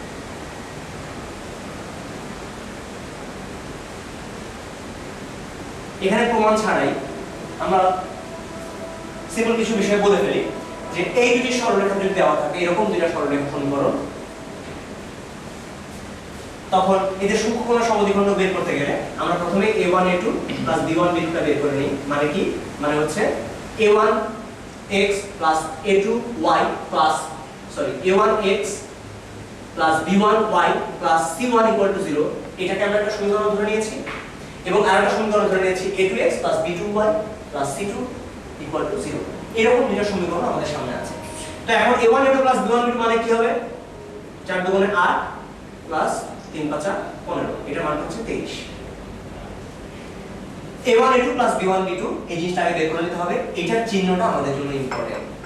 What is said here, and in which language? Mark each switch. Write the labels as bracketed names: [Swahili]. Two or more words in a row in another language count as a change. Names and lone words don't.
[Bangla] এখানে প্রমাণ ছাড়াই আমরা সিম্পল কিছু বিষয় বলে ফেলি, যে এই দুটি সরলরেখা যদি দেওয়া থাকে, এরকম দুইটা সরলরেখা সমীকরণ, তখন এদের সূক্ষ্ম কোণের সমদ্বিখণ্ড বের করতে গেলে আমরা প্রথমে a1a2 + b1b2 টা বের করে নিই। মানে কি, মানে হচ্ছে a1x + a2y a1x + b1y + c1 = 0। এটাকে আমরা একটা সমীকরণ ধরে নিয়েছি, এবং আরেকটা সমীকরণ ধরে নিয়েছি a2x + b2y + c2 = 0। এরকম দুটো সমীকরণ আমাদের সামনে আছে। তো এখন a1a2 + b1b2 মানে কি হবে, 4 × 2 = 8 + 3 × 5 = 15, এটার মান হচ্ছে 23। a1a2 + b1b2 এই জিনিসটাকে বের করে নিতে হবে, এটার চিহ্নটা আমাদের জন্য ইম্পর্টেন্ট।